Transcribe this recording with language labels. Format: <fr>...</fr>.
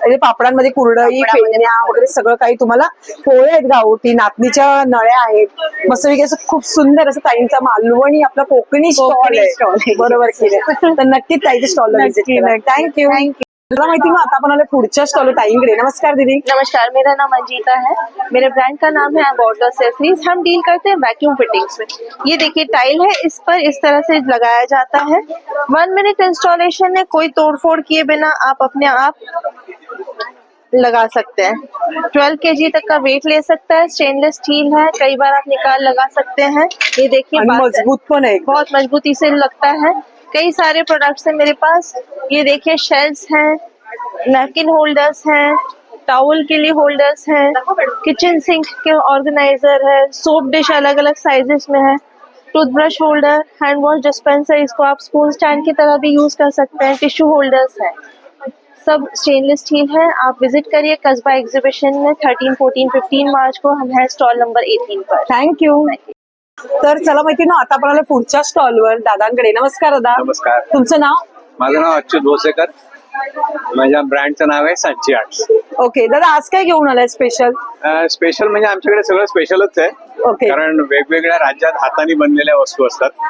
<mr>म्हणजे पापडांमध्ये कुरडई, पापडामध्ये फेण्या वगैरे सगळं काही तुम्हाला. पोळे आहेत गावठी, नाचणीच्या नळ्या आहेत. मस्तपैकी असं खूप सुंदर असं ताईंचा मालवणी आपला कोकणी स्टॉल</mr> <en>stall</en> <mr>आहे. आहे. बरोबर केलं. तर नक्कीच ताईच्या स्टॉलला व्हिजिट नक्की, करा. नक्की.</mr> <en>Thank you.</en> <mr>तुला माहिती मग आता आपण आलो पुढच्या स्टॉल ताईंकडे. नमस्कार दीदी.</mr> <hi>नमस्कार, मेरा नाम अंजिता है। मेरे ब्रांड का नाम है वाटर एक्सेसरीज। हम डील करते हैं वैक्यूम फिटिंग्स में। ये देखिए टाइल है, इस पर इस तरह से लगाया जाता है। 1 मिनट इंस्टॉलेशन है, कोई तोड़फोड़ किए बिना आप अपने आप लगा सकते हैं। 12 kg तक का वेट ले सकता है। स्टेनलेस स्टील है, कई बार आप निकाल लगा सकते हैं। ये देखिए</hi> <mr>आणि</mr> <hi>बात-</hi> <mr>मजबूत पण आहे.</mr> <hi>बहुत मजबूती से लगता है। कई सारे प्रोडक्ट्स हैं मेरे पास। ये देखिए शेल्स हैं, नैपकिन होल्डर्स हैं, टॉवल के लिए होल्डर्स हैं, किचन सिंक के ऑर्गेनाइजर है, सोप डिश अलग अलग साइजेस में है, toothbrush holder, hand wash dispenser, इसको आप स्पून स्टैंड की तरह भी यूज कर सकते हैं, टिश्यू होल्डर्स है, सब स्टेनलेस स्टील है। आप विजिट करिए कस्बा एग्जीबिशन में 13, 14, 15 मार्च को हम हैं स्टॉल नंबर 18 पर।</hi> <en>Thank you.</en> <mr>तर चला मैत्रिणी, आता आपण आलो पुढच्या स्टॉलवर दादांकडे. नमस्कार दादा. नमस्कार. तुमचं नाव? माझं नाव अच्युत भोसेकर. माझ्या ब्रँडचं नाव आहे सांची आर्ट्स. ओके दादा, आज काय घेऊन आलाय स्पेशल? स्पेशल म्हणजे आमच्याकडे सगळं स्पेशलच आहे.</mr> <en>Okay.</en> <mr>कारण वेगवेगळ्या राज्यात हाताने बनलेल्या वस्तू असतात.</mr>